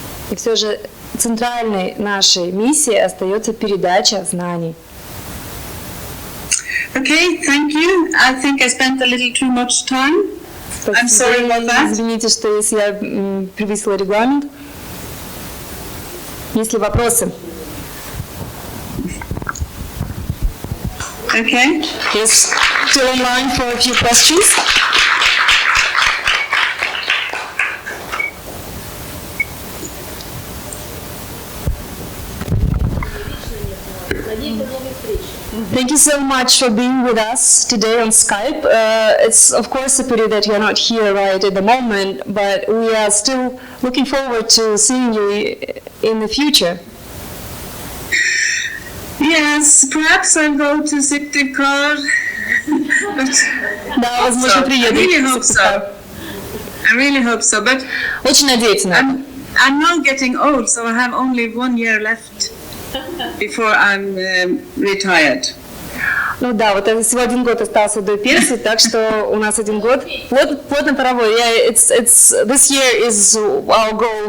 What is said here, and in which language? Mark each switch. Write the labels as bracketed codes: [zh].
[ru] И все же центральной нашей миссией остается передача знаний. [en] Okay, thank you. I think I spent a little too much time. I'm sorry about that. [ru] Извините, что если я превысила регламент. Есть ли вопросы? [en] Okay. Yes, still online for a few questions. Thank you so much for being with us today on Skype. It's of course a pity that you're not here right at the moment, but we are still looking forward to seeing you in the future. Yes, perhaps I'll go to Syktyvkar. [ru] Да, возможно, [en] I [ru] приеду. [en] really hope so. I really hope so. But [ru] Очень надеюсь на это. [en] I'm now getting old, so I have only 1 year left before I'm retired. [ru] Ну да, вот всего 1 год остался до пенсии, так что у нас 1 год. Плотно поработали. [en] Yeah, this year is our goal.